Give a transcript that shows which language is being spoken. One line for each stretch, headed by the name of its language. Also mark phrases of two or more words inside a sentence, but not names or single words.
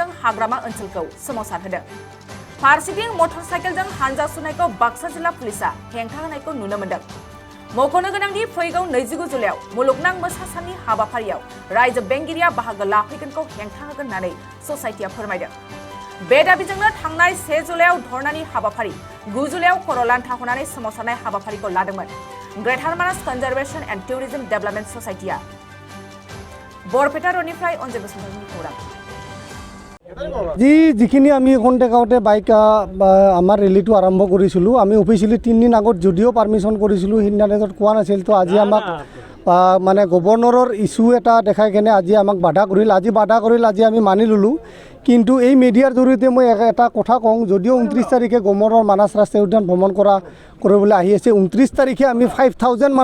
Bodo: हाग्रामा ओनसोलखौ सोमावसारहोदों फारसेथिं मटर साइकेलजों हानजा सुनायखौ बाक्सा जिल्ला पुलिसा हेंथा होनायखौ नुनो मोन्दों मख'नो गोनांदि फैगौ 29 जुलाइआव मुलुगनां मोसा साननि हाबाफारियाव रायजो बेंगिरिया बाहागो लाफैगोनखौ हेंथा होगोन होननानै ससाइटिया फोरमायदों बे दाबिजोंनो थांनाय 1 जुलाइआव धर्नानि हाबाफारि 9 जुलाइआव खर' लान्था होनानै सोमावसारनाय हाबाफारिखौ लादोंमोन ग्रेटार मानास कनजारभेशन एन्ड टुरिज्म डेभेलपमेन्ट ससाइटिया बरपेटा रोडनिफ्राय अनजय बसुमतारीनि खौरां
Assamese: যিখিনি আমি এখন টেকাওঁতে বাইক আমাৰ ৰেলীটো আৰম্ভ কৰিছিলোঁ আমি অফিচিয়েলি 3 দিন আগত যদিও পাৰ্মিশ্যন কৰিছিলোঁ সিদিনা ডেটত কোৱা নাছিল তো আজি আমাক মানে গভৰ্ণৰৰ ইছ্যু এটা দেখাই কেনে আজি আমাক বাধা কৰিল আজি আমি মানি ল'লোঁ কিন্তু এই মিডিয়াৰ জৰিয়তে মই এটা কথা কওঁ যদিও 29 তাৰিখে গভৰ্ণৰৰ মানাস ৰাষ্ট্ৰীয় উদ্যান ভ্ৰমণ কৰিবলৈ আহি আছে 29 তাৰিখে আমি 5000